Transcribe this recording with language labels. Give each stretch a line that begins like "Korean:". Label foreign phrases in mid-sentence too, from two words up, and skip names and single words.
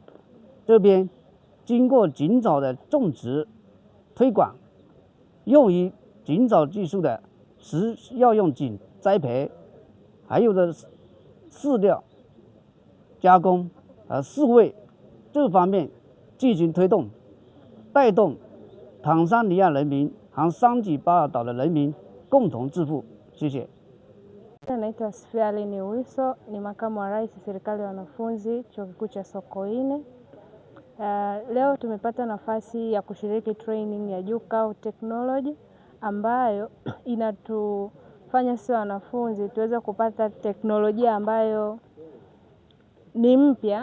Chinese: 这边，经过尽早的种植、推广，用于尽早技术的药用菌栽培，还有的饲料加工和饲喂这方面进行推动，带动坦桑尼亚人民和桑吉巴尔岛的人民共同致富。谢谢。
Swahili: Naitwa Sofia Aline Wiso, ni makamu wa rais serikali ya wanafunzi chuo kikuu cha Sokoine. Leo tumepata nafasi ya kushiriki training ya Junkao Technology ambayo inatufanya sisi wanafunzi tuweze kupata teknolojia ambayo ni mpya.